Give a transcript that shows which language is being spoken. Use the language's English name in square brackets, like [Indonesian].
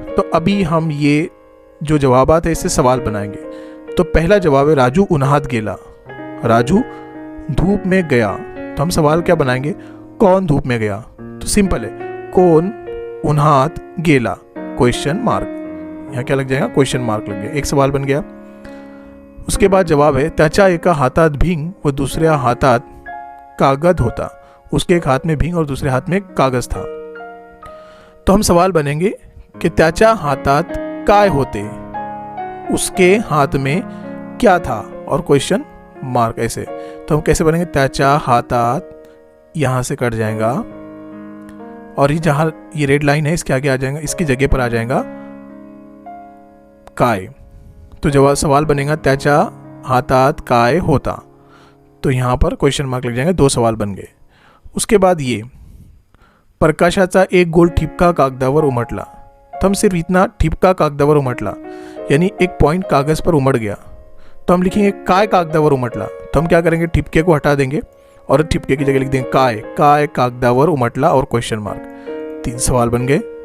[Hindi] तो अभी हम ये जो जवाबात है इससे सवाल बनाएंगे। तो पहला जवाब है, [Marathi] राजू उन्हात गेला। [Hindi] राजू धूप में गया। तो हम सवाल क्या बनाएंगे, कौन धूप में गया। तो सिंपल है, [Marathi] कौन उन्हात गेला, [Hindi] क्वेश्चन मार्क। यहाँ क्या लग जाएगा, क्वेश्चन मार्क लग गया, एक सवाल बन गया। उसके बाद जवाब है, [Marathi] त्याच्या एका हातात भिंग व दुसऱ्या हातात कागज होता। [Hindi] उसके एक हाथ में भिंग और दूसरे हाथ में कागज था। तो हम सवाल बनेंगे कि [Marathi] त्याच्या हातात काय होते, [Hindi] उसके हाथ में क्या था, और क्वेश्चन मार्क ऐसे। तो हम कैसे बनेंगे, त्याच्या हातात, यहाँ से कट जाएगा और ये जहाँ ये रेड लाइन है इसके आगे आ जाएगा, इसकी जगह पर आ जाएगा काय। तो जवाब सवाल बनेगा, [Marathi] त्याच्या हातात काय होता। [Hindi] तो यहाँ पर क्वेश्चन मार्क लग जाएंगे, 2 सवाल बन गए। उसके बाद ये, [Marathi] प्रकाशाचा एक गोल ठिपका कागदावर उमटला। [Hindi] तो हम सिर्फ इतना [Marathi] ठिपका कागदावर उमटला, [Hindi] यानी एक पॉइंट कागज पर उमड़ गया। तो हम लिखेंगे [Marathi] काय कागदावर उमटला। [Hindi] तो हम क्या करेंगे, ठिपके को हटा देंगे और ठिपके की जगह लिख देंगे काय कागदावर उमटला और क्वेश्चन मार्क। 3 सवाल बन गए।